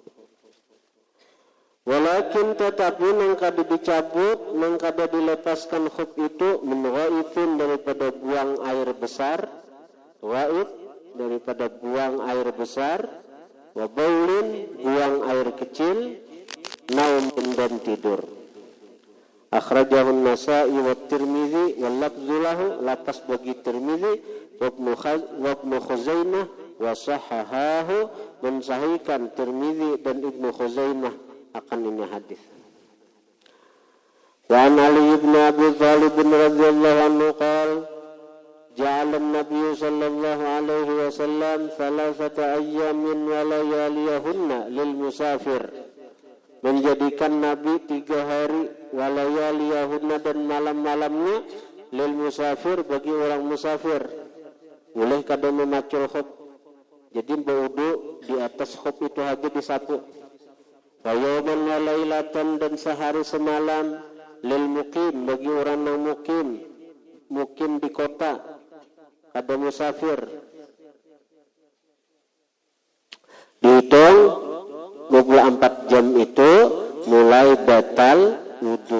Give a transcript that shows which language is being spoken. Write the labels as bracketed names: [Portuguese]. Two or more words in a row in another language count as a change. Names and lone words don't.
[Banjar] Walakin tetapi nang kada dicabut, nang kada dilepaskan khuf itu [Arabic] من غائط [Banjar] daripada buang air besar, ghaith daripada buang air besar, [Arabic] وبول [Banjar] buang air kecil, naumin dan tidur. [Arabic] أخرجه النسائي والترمذي واللفظ له, [Banjar] lapas bagi Tirmidzi wa Ibnu Khuzaimah [Arabic] وصححه, [Banjar] mensahihkan Tirmidzi dan Ibnu Khuzaimah akan ini hadis. [Arabic] وعن علي بن أبي طالب رضي الله عنه قال جعل النبي صلى الله عليه وسلم ثلاثة أيام ولياليهن للمسافر. [Banjar] Menjadikan Nabi 3 hari walayaliyahunna dan malam-malamnya [Arabic] للمسافر [Banjar] bagi orang musafir. Boleh kada memacul khuf. Jadi berwudu di atas khuf itu aja disapu. [Arabic] ويوما وليلة [Banjar] dan sehari semalam [Arabic] للمقيم [Banjar] bagi orang yang mukim di kota, kada musafir. Dihitung 24 jam itu mulai batal wudu.